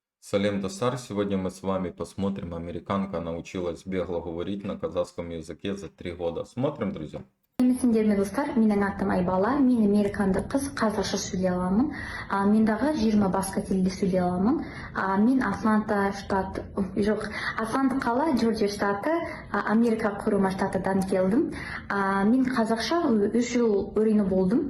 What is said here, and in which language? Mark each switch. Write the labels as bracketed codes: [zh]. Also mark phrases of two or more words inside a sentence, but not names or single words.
[kk] Салем Дастар, [ru] сегодня мы с вами посмотрим, американка научилась бегло говорить на казахском языке за 3 года. Смотрим, друзья. [kk] Сендерме достар, менің атым Айбала, мен американдық қыз, қазақша сөйлей аламын. Мен дағы 20 басқа тілде сөйлей аламын. Мен Атланта штат, жоқ, Атланта қала, Джорджия штаты, Америка құрама штатыдан келдім. Мен қазақша 3 жыл үйреніп болдым.